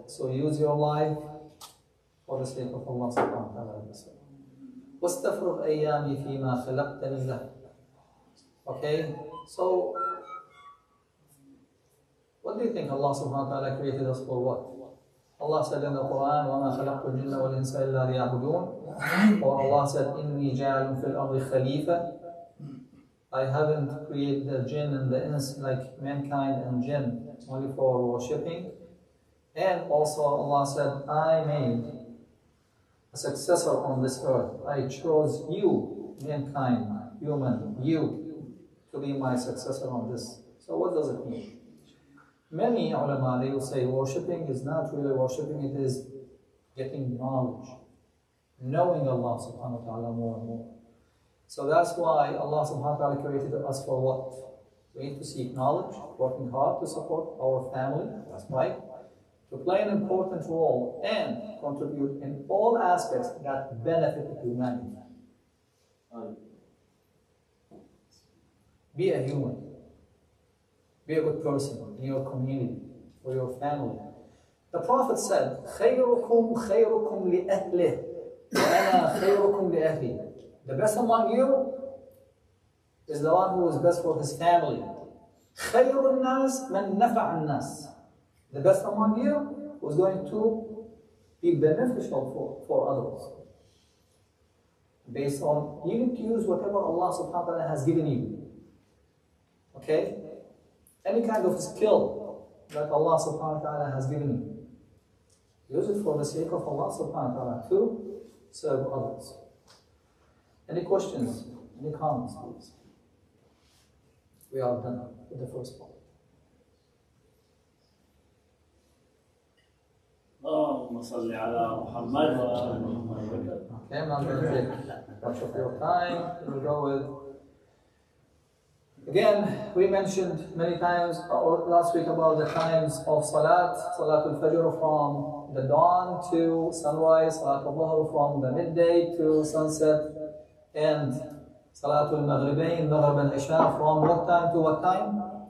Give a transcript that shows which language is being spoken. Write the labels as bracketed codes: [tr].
[en] So use your life for the sake of Allah subhanahu wa ta'ala. [ar] وَاسْتَفْرُغْ أَيَّامِي فِي مَا خَلَقْتَنِي لَهُ. [en] Okay, so what do you think Allah subhanahu wa ta'ala created us for what? Allah said in the Quran, [ar] وَمَا خَلَقْتُ الْجِنَّ وَالْإِنسَ إِلَّا لِيَعْبُدُونَ. [en] Or Allah said, [ar] إِنِّي جَعَلٌ فِي الْأَرْضِ خَلِيفَةً. [en] I haven't created the jinn and the ins like mankind and jinn only for worshipping. And also Allah said, I made a successor on this earth. I chose you, mankind, human, you, to be my successor on this. So what does it mean? Many ulama, they will say worshipping is not really worshipping, it is getting knowledge, knowing Allah subhanahu wa ta'ala more and more. So that's why Allah subhanahu wa ta'ala created us for what? We need to seek knowledge, working hard to support our family, that's right. to play an important role and contribute in all aspects that benefit humanity. Be a human. Be a good person in your community or your family. The Prophet said, [ar] خيركم خيركم لأهله وأنا خيركم لأهلي. [en] The best among you is the one who is best for his family. [ar] خير الناس من نفع الناس. [en] The best among you who is going to be beneficial for others. Based on, you need to use whatever Allah subhanahu wa ta'ala has given you. Okay? Any kind of skill that Allah subhanahu wa ta'ala has given you. Use it for the sake of Allah subhanahu wa ta'ala to serve others. Any questions? Any comments, please? We are done with the first part. [ar] اللهم صل على محمد وآل محمد. [en] Okay, I'm not going to take much of your time. We'll go with. Again, we mentioned many times, or last week, about the times of Salat. Salatul Fajr from the dawn to sunrise. Salatul Dhuhr from the midday to sunset. And Salatul Maghribain, Maghrib and Isha from what time to what time?